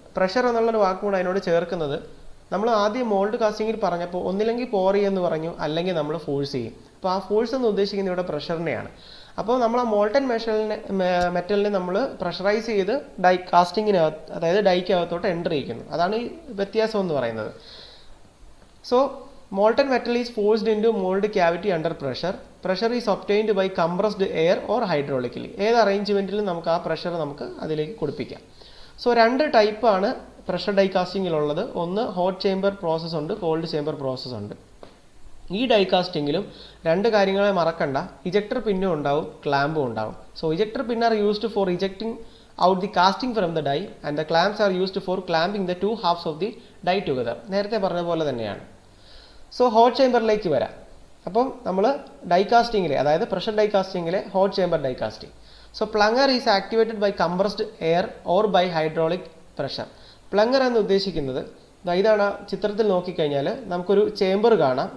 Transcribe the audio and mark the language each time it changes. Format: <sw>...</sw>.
<ml>Pressure എന്നുള്ളൊരു വാക്കും കൂടെ അതിനോട് ചേർക്കുന്നത്, നമ്മൾ ആദ്യം മോൾഡ് കാസ്റ്റിങ്ങിൽ പറഞ്ഞപ്പോൾ ഒന്നില്ലെങ്കിൽ പോർ ചെയ്യുമെന്ന് പറഞ്ഞു, അല്ലെങ്കിൽ നമ്മൾ ഫോഴ്സ് ചെയ്യും. അപ്പോൾ ആ ഫോഴ്സ് എന്ന് ഉദ്ദേശിക്കുന്നത് ഇവിടെ പ്രഷറിനെയാണ്. അപ്പോൾ നമ്മൾ ആ മോൾട്ടൻ മെറ്റലിനെ നമ്മൾ പ്രഷറൈസ് ചെയ്ത് കാസ്റ്റിങ്ങിനകത്ത്, അതായത് ഡൈക്കകത്തോട്ട് എൻ്റർ ചെയ്യിക്കുന്നു. അതാണ് ഈ വ്യത്യാസം എന്ന് പറയുന്നത്.</ml> <en>So molten metal is forced into mold cavity under pressure. Pressure is obtained by compressed air or hydraulically.</en> <ml>ഏത് അറേഞ്ച്മെൻറ്റിലും നമുക്ക് ആ പ്രഷർ അതിലേക്ക് കൊടുപ്പിക്കാം. സോ 2 ടൈപ്പാണ് പ്രഷർ ഡൈ കാസ്റ്റിങ്ങിലുള്ളത്. ഒന്ന് ഹോട്ട് ചേംബർ പ്രോസസ്സ് ഉണ്ട്, കോൾഡ് ചേംബർ പ്രോസസ്സ് ഉണ്ട്. ഈ ഡൈ കാസ്റ്റിങ്ങിലും 2 കാര്യങ്ങളെ മറക്കണ്ട, ഇജക്ടർ പിന്നും ഉണ്ടാവും, ക്ലാമ്പും ഉണ്ടാവും.</ml> <en>So ejector pin are used for ejecting out the casting from the die and the clamps are used for clamping the 2 halves of the die together.</en> <ml>നേരത്തെ പറഞ്ഞ പോലെ തന്നെയാണ്. സോ ഹോട്ട് ചേംബറിലേക്ക് വരാം. അപ്പം നമ്മൾ ഡൈ കാസ്റ്റിങ്ങിലെ, അതായത് pressure dye കാസ്റ്റിങ്ങിലെ hot chamber die casting.</ml> <en>So plunger is activated by compressed air or by hydraulic pressure.</en> <ml>Plunger എന്ന് ഉദ്ദേശിക്കുന്നത് ഇതാണ്. ചിത്രത്തിൽ നോക്കിക്കഴിഞ്ഞാൽ നമുക്കൊരു ചേംബർ കാണാം.</ml>